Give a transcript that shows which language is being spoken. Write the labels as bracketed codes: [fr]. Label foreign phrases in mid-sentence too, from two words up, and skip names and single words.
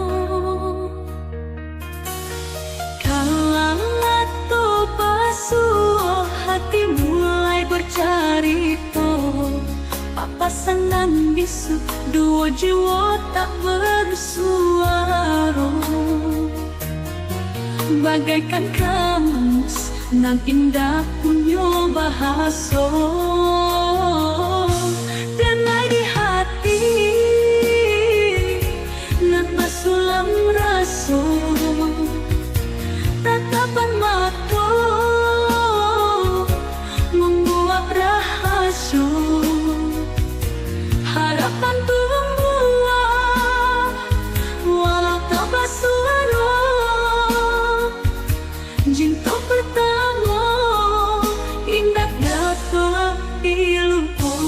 [id] kalang atau basuh hati mulai bercerita, papasan bisu dua jiwa tak bersuara, bagaikan kamus nan indah punya bahasa. Damai di hati [min] nan basulam raso, [id] tatapan mata membuat rahasia, harapan tua walau tak basuara, cinta pertama indah dapat dilupa.